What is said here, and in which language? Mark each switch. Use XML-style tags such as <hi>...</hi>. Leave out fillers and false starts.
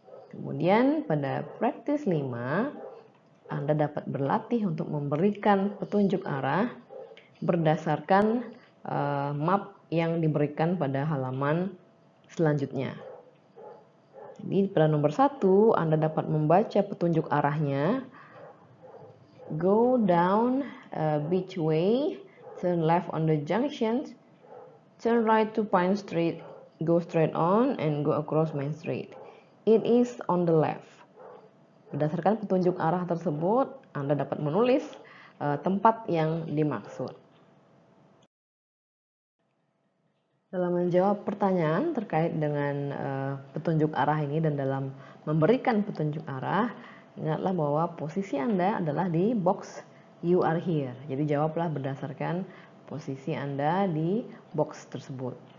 <id>Kemudian pada practice 5, Anda dapat berlatih untuk memberikan petunjuk arah berdasarkan map yang diberikan pada halaman selanjutnya. Jadi pada nomor 1, Anda dapat membaca petunjuk arahnya.</id> <en>Go down Beach Way, turn left on the junction, turn right to Pine Street, go straight on, and go across Main Street. It is on the left.</en> <id>Berdasarkan petunjuk arah tersebut, Anda dapat menulis tempat yang dimaksud. Dalam menjawab pertanyaan terkait dengan petunjuk arah ini dan dalam memberikan petunjuk arah, ingatlah bahwa posisi Anda adalah di box you are here. Jadi jawablah berdasarkan posisi Anda di box tersebut.</id>